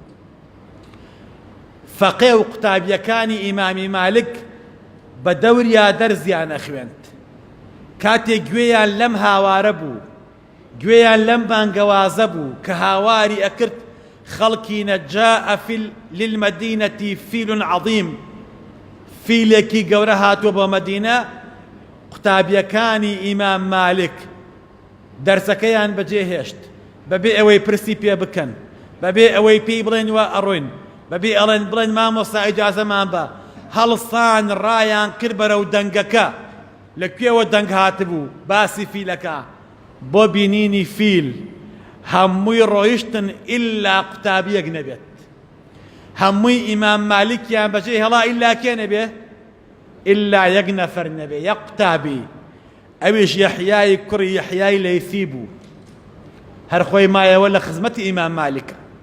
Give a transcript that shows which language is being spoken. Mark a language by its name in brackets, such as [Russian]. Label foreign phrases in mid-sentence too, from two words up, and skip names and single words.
[Central Kurdish] فەقێ و قوتابیەکانی ئیمامی مالک بە دەوریا دەرزیانە خوێند. کاتێک گوێیان لەم هاوارە بوو، گوێیان لەم بانگەوازە بوو کە هاواری ئەکرد خەڵکی [Arabic] نەجاء للمدينة فيل عظيم [Central Kurdish] فیلێکی گەورە هاتووە بۆ مەدینە قوتابیەکانی ئیمام مالک دەرسەکەیان بەجێهێشت بەبێ ئەوەی پرسی پێ بکەن بەبێ ئەوەی پێی بڵێن وە ئەڕۆین بەبێ ئەڵێن بڵێن مامۆستا ئیجازەمان بە هەڵسان ڕایان کرد بەرەو دەنگەکە لەکوێوە دەنگ هاتبوو باسی فیلەکە بۆ بینینی فیل هەمووی ڕۆیشتن ئیلا قوتابیەک نەبێت هەمووی ئیمام مالکیان بەجێ هەڵا ئیلا کێ نەبێ ئیلا یەک نەفەر نەبێ یەک قوتابی ئەویش یەحیای کوڕی یەحیای لەیثی بوو هەر خۆی مایەوە لە خزمەتی ئیمام مالکە